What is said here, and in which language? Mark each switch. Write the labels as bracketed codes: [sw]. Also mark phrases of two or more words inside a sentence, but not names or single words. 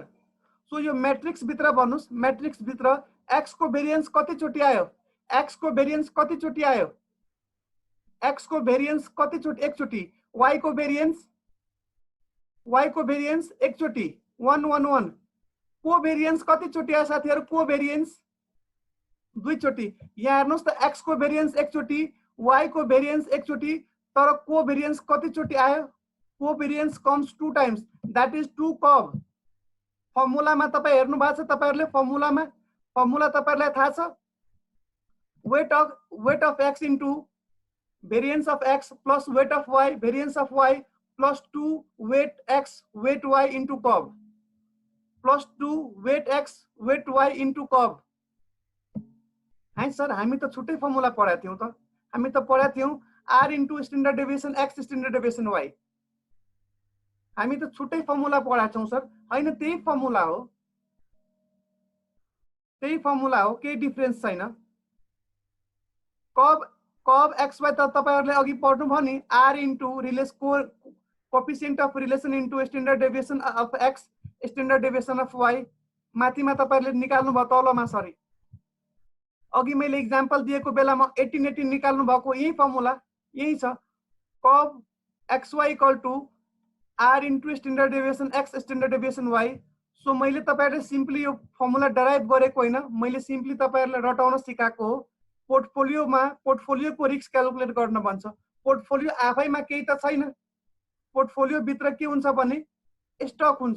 [ne] सो यो मैट्रिक्स भित्र भन्नुस्, मैट्रिक्स भित्र एक्स को भेरिएन्स कति चोटि आयो, एक्स को भेरिएन्स कति चोटि आयो, एक्स को भेरिएन्स कति चोटि, एक चोटि, वाई को भेरिएन्स एक चोटि 1 1 1, को भेरिएन्स कति चोटि आयो साथीहरु, को भेरिएन्स दुई चोटि। यहाँ हेर्नुस् त एक्स को भेरिएन्स एक चोटि, वाई को भेरिएन्स एक चोटि, तर को भेरिएन्स कति चोटि आयो, को [en] variance comes 2 times, that is 2 cov. [ne] फर्मुलामा तपाई हेर्नु भएको छ, तपाईहरुले फर्मुला तपाईहरुलाई थाहा छ, [en] weight of x into variance of x plus weight of y, variance of y plus 2 weight x weight y into cov, plus 2 weight x weight y into cov. [ne] है सर, हामी त छुट्टै फर्मुला पढाएको थियौं त, हामी त पढाएको थियौं [en] r into standard deviation x standard deviation y, [ne] हामी त छुट्टै फर्मुला पढाएको छौं सर। हैन, त्यही फर्मुला हो, केही डिफरेन्स छैन। [en] cov x y [ne] त तपाईहरुले अघि पढ्नु भयो नि, [en] r into coefficient of relation into standard deviation of x standard deviation of y, [ne] माथिमा तपाईहरुले निकाल्नु भयो, तलमा सरी अघि मैले एक्जाम्पल दिएको बेलामा 18 निकाल्नु भएको यही फर्मुला यही छ, [en] cov x y equal to r into standard deviation x standard deviation y. [ne] सो मैले तपाईहरुले सिम्पली यो फर्मुला डराइभ गरेको हैन, मैले सिम्पली तपाईहरुलाई रटाउन सिकाएको हो। पोर्टफोलियोको रिस्क क्याल्कुलेट गर्न भन्छ, पोर्टफोलियो आफैमा केही त छैन, पोर्टफोलियो भित्र के हुन्छ भने स्टक हुन्छ।